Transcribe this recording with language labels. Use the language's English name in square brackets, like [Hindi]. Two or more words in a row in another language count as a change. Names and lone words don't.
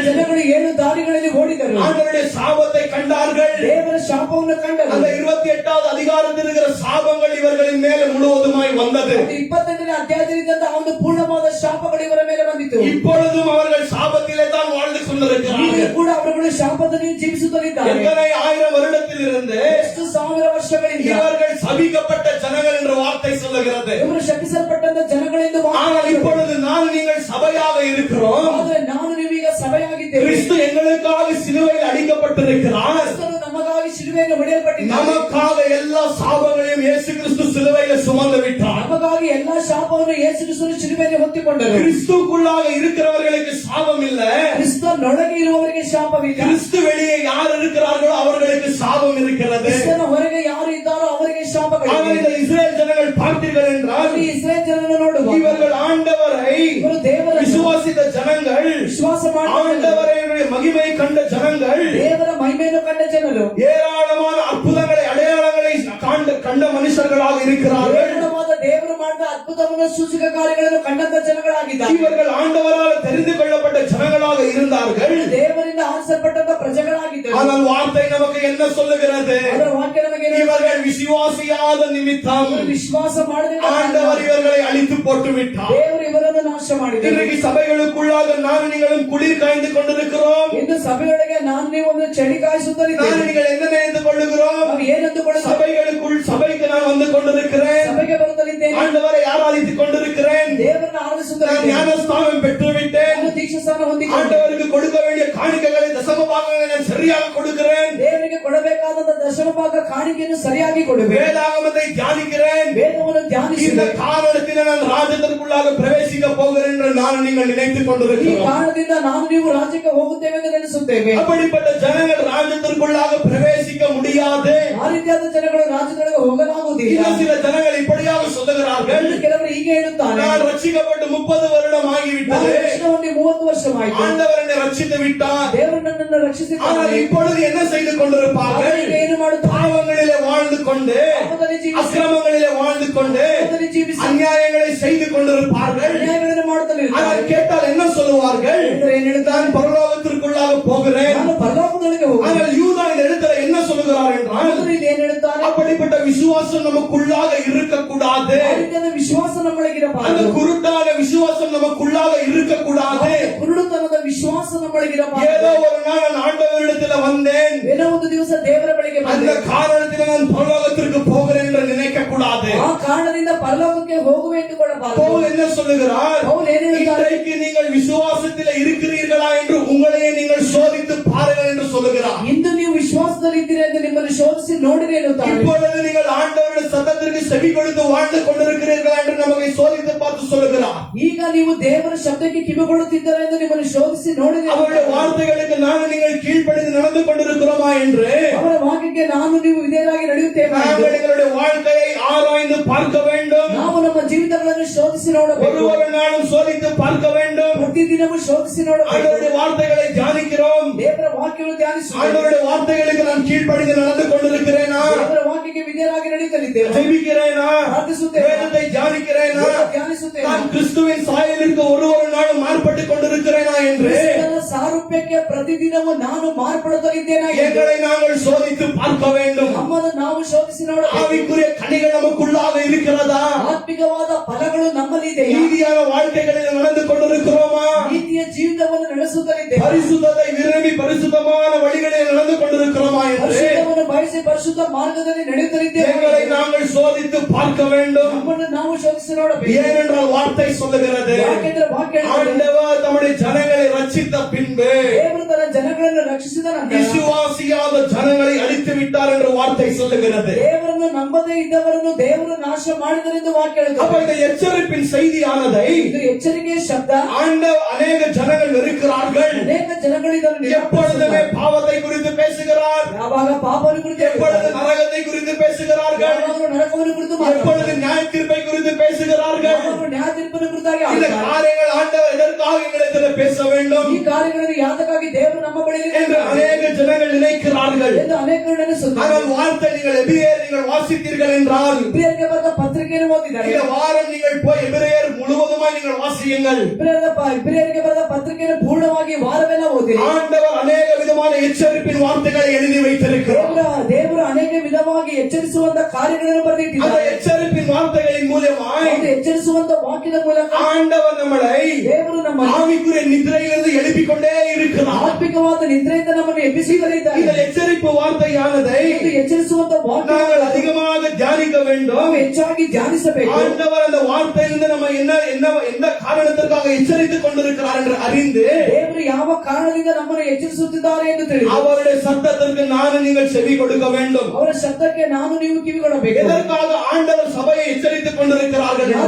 [Kannada] ಜನಗಳು 7 ದಾರಿಗಳಲ್ಲಿ ಓಡಿದರು. [Tamil] ஆண்டவருடைய சாபத்தை கண்டார்கள். [Kannada] ದೇವರ ಶಾಪವನ್ನು ಕಂಡರು. [Tamil] அந்த 28வது அதிகாரத்தில் இருக்கிற சாபங்கள் இவர்களின் மேல முழுவதுமாய் வந்தது. [Kannada] 28ನೇ ಅಧ್ಯಾಯದಿಂದ ಒಂದು ಪೂರ್ಣವಾದ ಶಾಪಗಳು ಇವರ ಮೇಲೆ ಬಂದಿತು. [Tamil] இப்பொழுதும் அவர்கள் சாபத்திலே தான் வாழ்ந்து [Kannada] ಈಗ [Tamil] கொண்டிருக்கிறார்கள். [Kannada] ಕೂಡ ಅವರುಗಳು ಶಾಪದಲ್ಲಿ ಜೀವಿಸುತ್ತಲಿದ್ದಾರೆ. [Tamil] எத்தனை ஆயிரம் வருடத்தில் இருந்து [Kannada] ಎಷ್ಟು ಸಾವಿರ ವರ್ಷಗಳಿಂದ [Tamil] இவர்கள் சபிக்கப்பட்ட ஜனங்கள் என்ற வார்த்தை சொல்லுகிறது. [Kannada] ಇವರು ಶಪಿಸಲ್ಪಟ್ಟಂತ ಜನಗಳೆಂದು [Tamil] ஆனால் இப்பொழுது நான் நீங்கள் சபையாக இருக்கிறோம். [Kannada] ಆದರೆ ನಾನು ನೀವೀಗ ಸಭೆಯಾಗಿದ್ದೇವೆ. [Tamil] கிறிஸ்து எங்களுக்காக சிலுவையில் அடிக்கப்பட்டிருக்கிறார். [Kannada] ಕ್ರಿಸ್ತನು ನಮಗಾಗಿ ಶಿಲುಬೆಯನ್ನು ಹೊಡೆಯಲ್ಪಟ್ಟಿದ್ದಾನೆ. [Tamil] நமக்காக எல்லா சாபங்களையும் இயேசு கிறிஸ்து சிலுவையில சுமந்து விட்டார். [Kannada] ನಮಗಾಗಿ ಎಲ್ಲಾ ಶಾಪವನ್ನು ಯೇಸು ಕ್ರಿಸ್ತನು ಶಿಲುಬೆಯಲ್ಲಿ ಹೊತ್ತುಕೊಂಡರು. [Tamil] கிறிஸ்துக்குள்ளாக இருக்கிறவர்களுக்கு சாபம் இல்ல. [Kannada] ಕ್ರಿಸ್ತನೊಳಗೆ ಇರುವವರಿಗೆ ಶಾಪವಿಲ್ಲ. [Tamil] கிறிஸ்து வெளியே யார் இருக்கிறார்களோ அவர்களுக்கு சாபம் இருக்கிறது. [Kannada] ಕ್ರಿಸ್ತನ ಹೊರಗೆ ಯಾರು ಇದ್ದಾರೋ ಅವರಿಗೆ [Tamil] ஆனால் [Kannada] ಶಾಪಗಳಿವೆ. [Tamil] இந்த இஸ்ரேல் ஜனங்கள் பார்த்தீர்கள் என்றால் [Kannada] ಈ ಇಸ್ರಾಯೇಲ್ ಜನರನ್ನು ನೋಡುವ [Tamil] இவர்கள் ஆண்டவரை [Kannada] ಇವರು ದೇವರ [Tamil] விசுவாசித்த ஜனங்கள், [Kannada] ವಿಶ್ವಾಸ ಮಾಡುವ [Tamil] ஆண்டவரை மகிமை கண்ட ஜனங்கள், [Kannada] ದೇವರ ಮಹಿಮೆಯನ್ನು ಕಂಡ ಜನರು, [Tamil] ஏராளமான அற்புதங்களை அடையாளங்களை கண்ட மனுஷர்களாக இருக்கிறார்கள். [Kannada] ಏರಾಳವಾದ ದೇವರು ಮಾಡಿದ ಅದ್ಭುತವನ್ನು ಸೂಚಕ ಕಾರ್ಯಗಳನ್ನು ಕಂಡಂತ ಜನಗಳಾಗಿದ್ದಾರೆ. [Tamil] இவர்கள் ஆண்டவரால் தெரிந்து கொள்ளப்பட்ட ஜனங்களாக இருந்தார்கள். [Kannada] ದೇವರಿಂದ ಆರಿಸಲ್ಪಟ್ಟಂತ ಪ್ರಜೆಗಳಾಗಿದ್ದರು. [Tamil] ஆனால் வார்த்தை நமக்கு என்ன சொல்லுகிறது? [Kannada] ಅದರ ವಾಕ್ಯ ನಮಗೆ ಏನು ಹೇಳುತ್ತದೆ? [Tamil] இவர்கள் விசுவாசியாத நிமித்தம் [Kannada] ವಿಶ್ವಾಸ ಮಾಡದೆ [Tamil] ஆண்டவர் இவர்களை அழித்து போட்டு விட்டார். [Kannada] ದೇವರು ಇವರನ್ನು ನಾಶ ಮಾಡಿದರು. [Tamil] இன்றைக்கு சபைகளுக்குள்ளாக நான் நீங்களும் குளிர் காய்ந்து கொண்டிருக்கிறோம். [Kannada] ಇನ್ನು ಸಭೆಯೊಳಗೆ ನಾನು ನೀವು ಒಂದು ಚಳಿ ಕಾಯಿಸುತ್ತಲಿದ್ದೇವೆ. [Tamil] நான் நீங்கள் என்ன நினைத்துக் கொள்ளுகிறோம்? [Kannada] ನಾವು ಏನಂದುಕೊಳ್ಳುತ್ತೇವೆ? [Tamil] சபைகளுக்குள் சபைக்கு நான் வந்து கொண்டிருக்கிறேன். [Kannada] ಸಭೆಗೆ ಬರುತ್ತಲಿದ್ದೇನೆ. [Tamil] ஆண்டவரை ஆராதித்துக் கொண்டிருக்கிறேன். [Kannada] ದೇವರನ್ನು [Tamil] நான் [Kannada] ಆರಾಧಿಸುತ್ತಲಿದ್ದೇನೆ. [Tamil] ஞானஸ்நானம் பெற்று விட்டேன். [Kannada] ನಾನು ದೀಕ್ಷಾಸ್ನಾನ ಹೊಂದಿದ್ದೇನೆ. [Tamil] ஆண்டவருக்கு கொடுக்க வேண்டிய காணிக்கைகளை தசம பாகங்களை நான் சரியாக கொடுக்கிறேன். [Kannada] ದೇವರಿಗೆ ಕೊಡಬೇಕಾದ ದಶಮ ಭಾಗ ಕಾಣಿಕೆಯನ್ನು ಸರಿಯಾಗಿ ಕೊಡುವೆ. [Tamil] வேதாகமத்தை தியானிக்கிறேன். [Kannada] ವೇದವನ್ನು [Tamil] இந்த [Kannada] ಧ್ಯಾನಿಸಿದೆ. [Tamil] காரணத்தில் நான் ராஜ்யத்திற்குள்ளாக பிரவேசிக்க போகிறேன் என்று நான் நீங்கள் நினைத்துக் [Kannada] ಈ [Tamil] கொண்டிருக்கிறோம். [Kannada] ಕಾರಣದಿಂದ ನಾನು ನೀವು ರಾಜ್ಯಕ್ಕೆ ಹೋಗುತ್ತೇವೆ ಎಂದು ನೆನೆಸುತ್ತೇವೆ. [Tamil] அப்படிப்பட்ட ஜனங்கள் ராஜ்யத்திற்குள்ளாக பிரவேசிக்க முடியாது. [Kannada] ಆ ರೀತಿಯಾದ ಜನಗಳು ರಾಜ್ಯದೊಳಗೆ ಹೋಗಲಾಗುವುದಿಲ್ಲ. [Tamil] இன்னும் சில ஜனங்கள் இப்படியாக சொல்லுகிறார்கள், [Kannada] ಎಂದು ಕೆಲವರು ಹೀಗೆ ಹೇಳುತ್ತಾರೆ, [Tamil] நான் ரட்சிக்கப்பட்டு 30 வருடம் [Kannada] ನಾನು [Tamil] ஆகிவிட்டது, [Kannada] ರಕ್ಷಣೆ ಹೊಂದಿ 30 ವರ್ಷವಾಯಿತು, [Tamil] ஆண்டவர் என்னை ரட்சித்து விட்டார். [Kannada] ದೇವರು ನನ್ನನ್ನು [Tamil] ஆனால் [Kannada] ರಕ್ಷಿಸಿದ್ದಾನೆ. [Tamil] இப்பொழுது என்ன செய்து கொண்டிருப்பார்கள்? [Kannada] ಈಗ ಏನು ಮಾಡುತ್ತಾರೆ? [Tamil] பாவங்களிலே வாழ்ந்து கொண்டு, [Kannada] ಪಾಪದಲ್ಲಿ ಜೀವಿಸಿ, [Tamil] அக்கிரமங்களிலே வாழ்ந்து கொண்டு, [Kannada] ಪಾಪದಲ್ಲಿ ಜೀವಿಸಿ, [Tamil] அநியாயங்களை செய்து கொண்டிருப்பார்கள். [Kannada] ಅನ್ಯಾಯಗಳನ್ನು ಮಾಡುತ್ತಲಿದ್ದಾರೆ. [Tamil] ஆனால் கேட்டால் என்ன சொல்லுவார்கள்? [Kannada] ಏನು ಹೇಳುತ್ತಾರೆ? [Tamil] நான் பரலோகத்திற்குள்ளாக போகிறேன். [Kannada] ನಾನು ಪರಲೋಕದೊಳಗೆ ಹೋಗುತ್ತೇನೆ. [Tamil] ஆனால் யூதா இந்த இடத்துல என்ன சொல்லுகிறார் என்றால், [Kannada] ಅವರು ಇಲ್ಲಿ ಏನು ಹೇಳುತ್ತಾರೆ? [Tamil] அப்படிப்பட்ட விசுவாசம் நமக்குள்ளாக இருக்கக்கூடாது. [Kannada] ಆ ರೀತಿಯಾದ ವಿಶ್ವಾಸ [Tamil] அந்த [Kannada] ನಮ್ಮೊಳಗಿರಬಾರದು. [Tamil] குருட்டான விசுவாசம் நமக்குள்ளாக இருக்கக்கூடாது. [Kannada] ಕುರುಡುತನದ ವಿಶ್ವಾಸ [Tamil] ஏதோ [Kannada] ನಮ್ಮೊಳಗಿರಬಾರದು. [Tamil] ஒரு நாள் நான் ஆண்டவரிடத்துல வந்தேன், [Kannada] ಏನೋ ಒಂದು ದಿವಸ ದೇವರ ಬಳಿಗೆ [Tamil] அந்த [Kannada] ಬಂದೆ, [Tamil] காரணத்தில் நான் பரலோகத்திற்கு போகிறேன் என்று நினைக்க கூடாது. [Kannada] ಆ ಕಾರಣದಿಂದ ಪರಲೋಕಕ್ಕೆ ಹೋಗುವೆ ಎಂದುಕೊಳ್ಳಬಾರದು. [Tamil] பவுல் என்ன சொல்லுகிறார்? [Kannada] ಪೌಲ್ ಏನು ಹೇಳುತ್ತಾರೆ? [Tamil] இன்றைக்கு நீங்கள் விசுவாசத்தில் இருக்கிறீர்களா என்று உங்களையே நீங்கள் சோதித்து பாருங்கள் என்று சொல்லுகிறார். [Kannada] ಇಂದು ನೀವು ವಿಶ್ವಾಸದಲ್ಲಿ ಇದ್ದೀರಾ ಎಂದು ನಿಮ್ಮನ್ನು ಶೋಧಿಸಿ ನೋಡಿರಿ ಎನ್ನುತ್ತಾರೆ. [Tamil] இப்பொழுது நீங்கள் ஆண்டவருடைய சத்தத்திற்கு செவி கொடுத்து வாழ்ந்து கொண்டிருக்கிறீர்களா என்று நமக்கு சோதித்து பார்த்து சொல்லுகிறார். [Kannada] ಈಗ ನೀವು ದೇವರ ಶಬ್ದಕ್ಕೆ ಕಿವಿಗೊಳ್ಳುತ್ತಿದ್ದಾರೆ ಎಂದು ನಿಮ್ಮನ್ನು ಶೋಧಿಸಿ ನೋಡಿದೆ. [Tamil] அவருடைய வார்த்தைகளுக்கு நாங்கள் நீங்கள் கீழ்ப்படிந்து நடந்து கொண்டிருக்கிறோமா என்று [Kannada] ಅವರ ವಾಕ್ಯಕ್ಕೆ ನಾನು ನೀವು ವಿಧೇಯರಾಗಿ ನಡೆಯುತ್ತೇವೆ. [Tamil] நாங்கள் எங்களுடைய வாழ்க்கையை ஆராய்ந்து பார்க்க வேண்டும். [Kannada] ನಾವು ನಮ್ಮ ಜೀವಿತಗಳನ್ನು ಶೋಧಿಸಿ ನೋಡಬೇಕು. [Tamil] ஒரு நாளும் சோதித்து பார்க்க வேண்டும். [Kannada] ಪ್ರತಿದಿನವೂ ಶೋಧಿಸಿ ನೋಡಬೇಕು. [Tamil] ஆண்டவருடைய வார்த்தைகளை தியானிக்கிறோம். [Kannada] ದೇವರ ವಾಕ್ಯವನ್ನು ಧ್ಯಾನಿಸುತ್ತೇವೆ. [Tamil] ஆண்டவருடைய வார்த்தைகளுக்கு நான் கீழ்ப்படிந்து நடந்து கொண்டிருக்கிறேனா? [Kannada] ದೇವರ ವಾಕ್ಯಕ್ಕೆ ವಿಧೇಯರಾಗಿ ನಡೆಯುತ್ತಲಿದ್ದೇವೆ. [Tamil] ஜெபிக்கிறேனா? [Kannada] ಪ್ರಾರ್ಥಿಸುತ್ತೇವೆ. [Tamil] வேதத்தை தியானிக்கிறேனா? [Kannada] ಧ್ಯಾನಿಸುತ್ತೇವೆ. [Tamil] நான் கிறிஸ்துவின் சாயலிற்கு ஒரு நாளும் மாறுபட்டு கொண்டிருக்கிறேனா என்று [Kannada] ಕ್ರಿಸ್ತನ ಸಾರೂಪ್ಯಕ್ಕೆ ಪ್ರತಿದಿನವೂ ನಾನು ಮಾರ್ಪಡುತ್ತಲಿದ್ದೇನೆ. [Tamil] எங்களை நாங்கள் சோதித்து பார்க்க வேண்டும். [Kannada] ನಮ್ಮನ್ನು ನಾವು ಶೋಧಿಸಿ ನೋಡಬೇಕು. [Tamil] ஆவிக்குரிய கனிகள் நமக்குள்ளாக இருக்கிறதா? [Kannada] ಆತ್ಮಿಕವಾದ ಫಲಗಳು ನಮ್ಮಲ್ಲಿ ಇದೆಯಾ? [Tamil] நீதியான வாழ்க்கைகளில் நடந்து கொண்டிருக்கிறோமா? [Kannada] ನೀತಿಯ ಜೀವಿತವನ್ನು ನಡೆಸುತ್ತಲಿದ್ದೇವೆ. [Tamil] பரிசுத்தத்தை விரும்பி பரிசுத்தமான வழிகளில் நடந்து கொண்டிருக்கிறோமா என்று [Kannada] ಪರಿಶುದ್ಧವನ್ನು ಬಯಸಿ ಪರಿಶುದ್ಧ ಮಾರ್ಗದಲ್ಲಿ ನಡೆಯುತ್ತಲಿದ್ದೇವೆ. [Tamil] எங்களை நாங்கள் சோதித்து பார்க்க வேண்டும். [Kannada] ನಮ್ಮನ್ನು ನಾವು ಶೋಧಿಸಿ ನೋಡಬೇಕು. [Tamil] ஏனென்றால் வார்த்தை சொல்லுகிறது, [Kannada] ಯಾಕೆಂದರೆ ವಾಕ್ಯ ಹೇಳುತ್ತದೆ, [Tamil] ஆண்டவர் தம்முடைய ஜனங்களை ரட்சித்த பின்பு [Kannada] ದೇವರು ತನ್ನ ಜನಗಳನ್ನು ರಕ್ಷಿಸಿದ ನಂತರ [Tamil] விசுவாசியாத ஜனங்களை அழித்து விட்டார் என்று வார்த்தை சொல்லுகிறது. [Kannada] ದೇವರನ್ನು ನಂಬದೇ ಇದ್ದವರನ್ನು ದೇವರು ನಾಶ ಮಾಡಿದರೆಂದು ವಾಕ್ಯ [Tamil] அப்ப [Kannada] ಹೇಳುತ್ತದೆ. [Tamil] இந்த எச்சரிப்பின் செய்தியானதை [Kannada] ಇದು ಎಚ್ಚರಿಕೆಯ ಶಬ್ದ. [Tamil] அநேக ஜனங்கள் வெறுக்கிறார்கள். [Kannada] ಅನೇಕ ಜನಗಳು ಇದನ್ನು [Tamil] எப்பொழுதுமே பாவத்தை குறித்து பேசுகிறார், [Kannada] ಯಾವಾಗ ಪಾಪವನ್ನು ಕುರಿತು [Tamil] எப்பொழுது நரகத்தை குறித்து பேசுகிறார்கள், [Kannada] ಯಾವಾಗಲೂ ನರಕವನ್ನು ಕುರಿತು [Tamil] எப்பொழுது நியாய தீர்ப்பை குறித்து பேசுகிறார்கள். [Kannada] ಯಾವಾಗಲೂ ನ್ಯಾಯ ತೀರ್ಪನ್ನು ಕುರಿತಾಗಿ [Tamil] இந்த [Kannada] ಆಡುತ್ತಾರೆ. [Tamil] காரியங்கள் ஆண்டவர் எதற்காக எங்களிடத்தில் பேச வேண்டும் [Kannada] ಈ ಕಾರ್ಯಗಳನ್ನು ಯಾತಕ್ಕಾಗಿ ದೇವರು ನಮ್ಮ ಬಳಿಯಲ್ಲಿ [Tamil] என்று அநேக ஜனங்கள் நினைக்கிறார்கள். [Kannada] ಎಂದು ಅನೇಕರು ನೆನೆಸುತ್ತಾರೆ. [Tamil] ஆனால் வார்த்தை நீங்கள் எபிரேயர் நீங்கள் வாசித்தீர்கள் என்றால் [Kannada] ಇಬ್ರಿಯರಿಗೆ ಬರೆದ ಪತ್ರಿಕೆಯನ್ನು ಓದಿದ್ದಾರೆ. [Tamil] இந்த வாரம் நீங்கள் போய் எபிரேயர் முழுவதுமாய் நீங்கள் வாசியுங்கள். [Kannada] ಇಬ್ರಿಯರಿಗೆ ಬರೆದ ಪತ್ರಿಕೆಯನ್ನು ಪೂರ್ಣವಾಗಿ ವಾರವೆಲ್ಲ ಓದಿರಿ. [Tamil] ஆண்டவர் அநேக விதமான எச்சரிப்பின் வார்த்தைகளை எழுதி வைத்திருக்கிறார். [Kannada] ದೇವರು ಅನೇಕ ವಿಧವಾಗಿ ಎಚ್ಚರಿಸುವಂತ ಕಾರ್ಯಗಳನ್ನು [Tamil] அந்த [Kannada] ಬರೆದಿದ್ದಾರೆ. [Tamil] எச்சரிப்பின் வார்த்தைகளின் மூலமாய் [Kannada] ಒಂದು ಎಚ್ಚರಿಸುವಂತ ವಾಕ್ಯದ ಮೂಲಕ [Tamil] ஆண்டவர் நம்மளை [Kannada] ದೇವರು ನಮ್ಮ [Tamil] ஆவிக்குரிய நித்திரையிலிருந்து எழுப்பிக் கொண்டே இருக்கிறார். [Kannada] ಆತ್ಮಿಕವಾದ ನಿದ್ರೆಯಿಂದ ನಮ್ಮನ್ನು ಎಬ್ಬಿಸಿದ್ದಾರೆ. [Tamil] இந்த எச்சரிப்பு வார்த்தையானதை [Kannada] ಇದು ಎಚ್ಚರಿಸುವಂತ ವಾಕ್ಯ [Tamil] நாங்கள் அதிகமாக தியானிக்க வேண்டும். [Kannada] ನಾವು ಹೆಚ್ಚಾಗಿ ಧ್ಯಾನಿಸಬೇಕು. [Tamil] ஆண்டவர் அந்த வார்த்தையிலிருந்து நம்ம எந்த காரணத்திற்காக எச்சரித்துக் கொண்டிருக்கிறார் என்று அறிந்து [Kannada] ದೇವರು ಯಾವ ಕಾರಣದಿಂದ ನಮ್ಮನ್ನು ಎಚ್ಚರಿಸುತ್ತಿದ್ದಾರೆ ಎಂದು ತಿಳಿದು [Tamil] அவருடைய சத்தத்திற்கு நானும் நீங்கள் செவி கொடுக்க வேண்டும். [Kannada] ಅವರ ಶಬ್ದಕ್ಕೆ ನಾನು ನೀವು ಕಿವಿಗೊಡಬೇಕು. [Tamil] எதற்காக ஆண்டவர் சபையை எச்சரித்துக் கொண்டிருக்கிறார்கள் என்றால்,